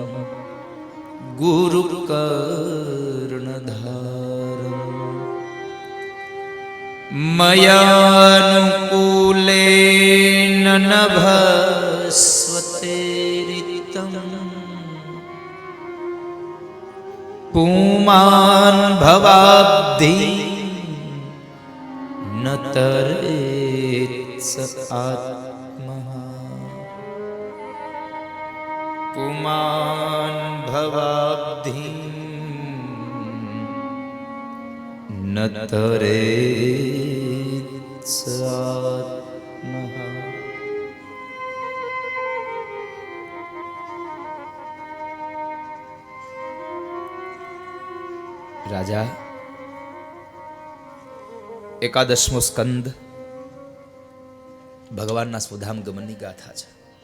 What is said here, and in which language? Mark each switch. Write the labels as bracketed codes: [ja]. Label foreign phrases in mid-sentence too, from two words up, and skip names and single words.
[sa] गुरुकर्णधारम मयानुकूलेन नभस्वते रिक्तम् पुमान् भवाब्धि न तरेत् स आत्मः. पुमान् भवाब्धि न तरेत् स आत्मः. [gu] રાજા એકાદશમો સ્કંદ ભગવાનના સ્વધામ ગમનની ગાથા છે.